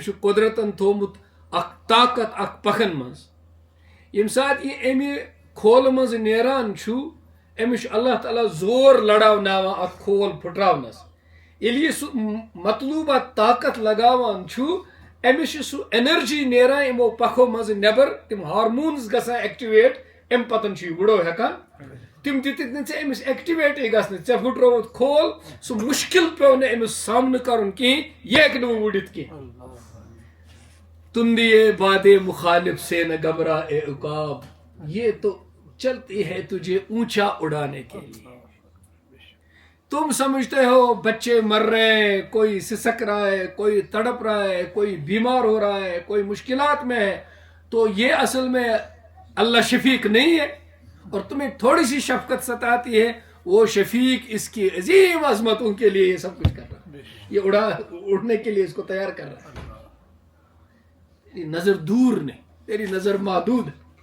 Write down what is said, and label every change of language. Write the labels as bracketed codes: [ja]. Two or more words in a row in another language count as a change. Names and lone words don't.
[ks] چھُ قۄدرتن تھوٚومُت اکھ طاقت اکھ پکھن منٛز ییٚمہِ ساتہٕ یہِ اَمہِ کھولہٕ منٛز نیران چھُ أمِس چھُ اللہ تعالیٰ زور لڑاوناوان اتھ کھول پھٕٹراونس ییٚلہِ یہِ سُہ مطلوبہ طاقت لگاوان چھُ أمِس چھُ سُہ ایٚنرجی نیران یِمو پکھو منٛزٕ نٮ۪بر تِم ہارمونز گژھان ایٚکٹِویٹ اَمہِ پتن چھُ یہِ وُڑو ہٮ۪کان تِم دِتِکھ نہٕ ژےٚ أمِس ایٚکٹِویٹٕے گژھنہٕ ژےٚ پھٕٹرووُتھ کھول سُہ مُشکِل پیوٚو نہٕ أمِس سامنہٕ کرُن کِہیٖنۍ یہِ ہیٚکہِ نہٕ وۄنۍ وُڑِتھ کینٛہہ [ur] تم دیے بادے مخالف سے نہ گھبرا اے عقاب یہ تو چلتی ہے تجھے اونچا اڑانے کے لیے تم سمجھتے ہو بچے مر رہے ہیں کوئی سسک رہا ہے کوئی تڑپ رہا ہے کوئی بیمار ہو رہا ہے کوئی مشکلات میں ہے تو یہ اصل میں اللہ شفیق نہیں ہے اور تمہیں تھوڑی سی شفقت ستاتی ہے وہ شفیق اس کی عظیم عظمتوں کے لیے یہ سب کچھ کر رہا ہے یہ اڑنے کے لیے اس کو تیار کر رہا ہے تیری نظر دور نہیں تیری نظر محدود ہے